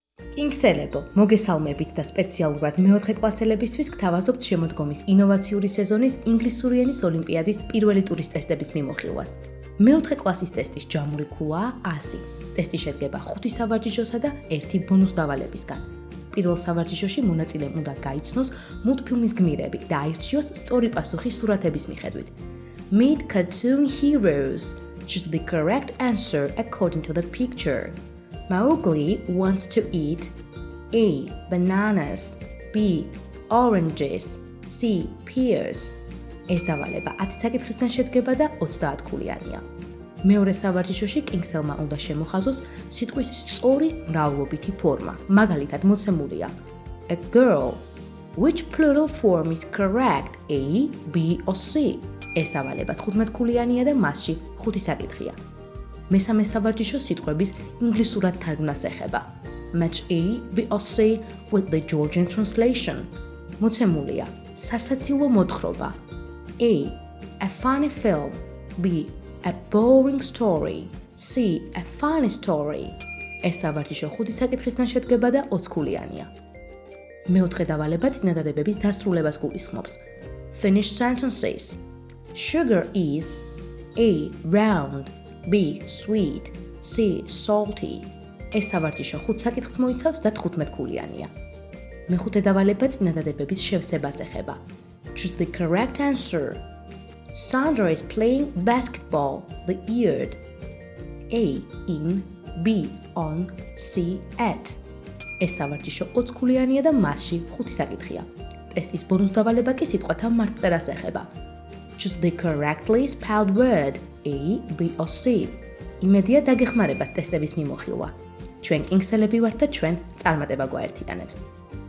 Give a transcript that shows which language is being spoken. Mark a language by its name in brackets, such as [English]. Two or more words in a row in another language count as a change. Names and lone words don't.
[Georgian] კინგსელებო, მოგესალმებით და სპეციალურად მეოთხე კლასელებისთვის გთავაზობთ შემოდგომის ინოვაციური სეზონის ინგლისური ენის ოლიმპიადის პირველი ტურის ტესტების მიმოხილვას. მეოთხე კლასის ტესტის ჯამური ქულაა 100. ტესტი შედგება 5 სავარჯიშოსა და 1 ბონუს დავალებისგან. პირველ სავარჯიშოში მონაწილემ უნდა გაიცნოს მულტფილმის გმირები და აირჩიოს სწორი პასუხი სურათების მიხედვით. [English] Meet cartoon heroes. Choose the correct answer according to the picture. Mowgli wants to eat A. Bananas, B. Oranges, C. Pears. [Georgian] ეს დავალება 10 საკითხისგან შედგება და 30 ქულიანია. მეორე სავარჯიშოში კინგსელმა უნდა შემოხაზოს სიტყვის სწორი მრავლობითი ფორმა. მაგალითად მოცემულია [English] A girl. Which plural form is correct? A, B or C? [Georgian] ეს დავალება 15 ქულიანია და მასში 5 საკითხია. მესამე სავარჯიშო სიტყვების ინგლისურად თარგმნას ეხება. [English] Match A, B or C with the Georgian translation. [Georgian] მოცემულია სასაცილო მოთხრობა. [English] A. A funny film. B. A boring story. C. A funny story. [Georgian] ეს სავარჯიშო 5 საკითხისგან შედგება და 20 ქულიანია. მეოთხე დავალება წინადადებების დასრულებას გულისხმობს. [English] Finish sentences. Sugar is A. Round, B. Sweet, C. Salty. [Georgian] ეს სავარჯიშო 5 საკითხს მოიცავს და 15 ქულიანია. მეხუთე დავალება წინადადებების შევსებას ეხება. [English] Choose the correct answer. Sandra is playing basketball. The eared. A. In, B. On, C. At. [Georgian] ეს სავარჯიშო 20 ქულიანია და მასში 5 საკითხია. ტესტის ბონუს დავალება კი სიტყვათა მარწერას ეხება. [English] Choose the correctly spelled word A, B or C. [Georgian] იმედია დაგეხმარებათ ტესტების მიმოხილვა. ჩვენ კინგსელები ვართ და ჩვენ წარმატება გვაერთიანებს.